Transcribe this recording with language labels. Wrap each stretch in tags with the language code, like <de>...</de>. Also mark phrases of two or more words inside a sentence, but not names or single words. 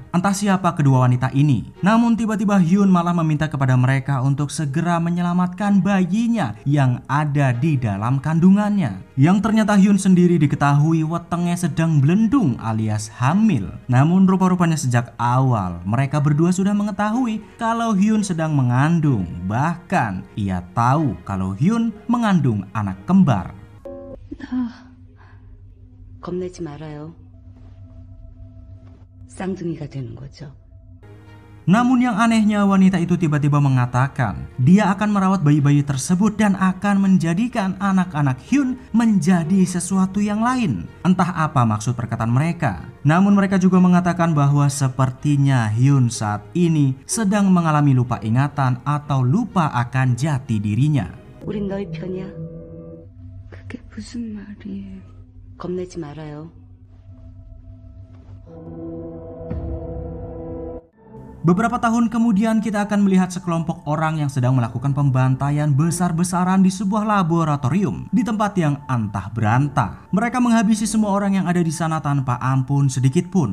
<id>Entah siapa kedua wanita ini. Namun tiba-tiba Hyun malah meminta kepada mereka untuk segera menyelamatkan bayinya yang ada di dalam kandungannya. Yang ternyata Hyun sendiri diketahui wetengnya sedang belendung alias hamil. Namun rupa-rupanya sejak awal mereka berdua sudah mengetahui kalau Hyun sedang mengandung. Bahkan ia tahu kalau Hyun mengandung anak kembar.</id> <ko>겁내지 말아요. 쌍둥이가 되는 거죠.</ko> <id>Namun yang anehnya wanita itu tiba-tiba mengatakan dia akan merawat bayi-bayi tersebut dan akan menjadikan anak-anak Hyun menjadi sesuatu yang lain. Entah apa maksud perkataan mereka. Namun mereka juga mengatakan bahwa sepertinya Hyun saat ini sedang mengalami lupa ingatan atau lupa akan jati dirinya.</id> <ko>우린 너희 편이야. 그게 무슨 말이에요? 겁내지 말아요.</ko> <id>Beberapa tahun kemudian kita akan melihat sekelompok orang yang sedang melakukan pembantaian besar-besaran di sebuah laboratorium di tempat yang antah berantah. Mereka menghabisi semua orang yang ada di sana tanpa ampun sedikit pun.</id>